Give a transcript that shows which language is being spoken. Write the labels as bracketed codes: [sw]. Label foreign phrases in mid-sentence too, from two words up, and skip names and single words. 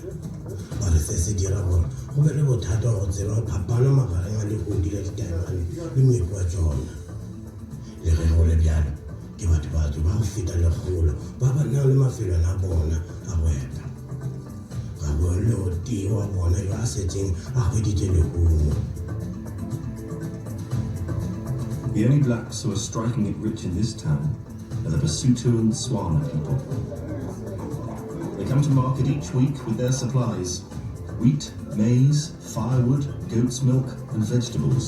[nso] Ba re se se dira gore go be le bothata wa go tseba go phapana magareng a legodi la ditaemane le moepo wa tsona. Le ge go le bjalo ke batho batho ba go feta legolo ba ba nang le mafelong a bona a go eta. Ga bo le o tee wa bona yo a setseng a hweditše lehumo. [en] The only blacks who are striking it rich in this town are the Basuto and Swana people. They come to market each week with their supplies: wheat, maize, firewood, goat's milk, and vegetables.